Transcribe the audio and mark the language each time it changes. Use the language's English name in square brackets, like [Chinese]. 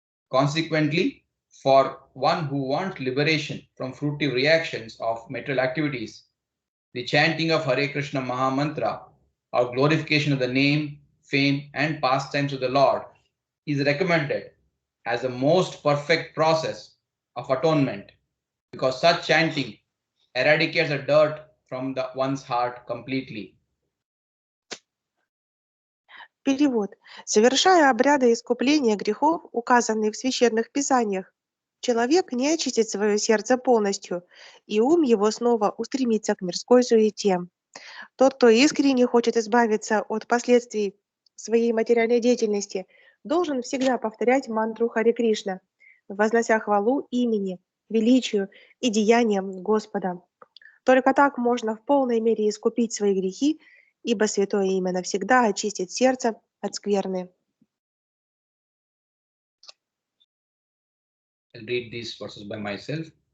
[English] Consequently, for one who wants liberation from fruitive reactions of material activities, the chanting of Hare Krishna Maha Mantra, or glorification of the name, fame, and pastimes of the Lord is recommended as the most perfect process of atonement, because such chanting eradicates the dirt from one's heart completely. [Russian] Перевод. Совершая обряды искупления грехов, указанные в священных писаниях, человек не очистит свое сердце полностью, и ум его снова устремится к мирской суете. Тот, кто искренне хочет избавиться от последствий своей материальной деятельности, должен всегда повторять мантру Харе Кришна, вознося хвалу имени, величию и деяниям Господа. Только так можно в полной мере искупить свои грехи, ибо святое имя навсегда очистит сердце от скверны. [English] I'll read these verses by myself.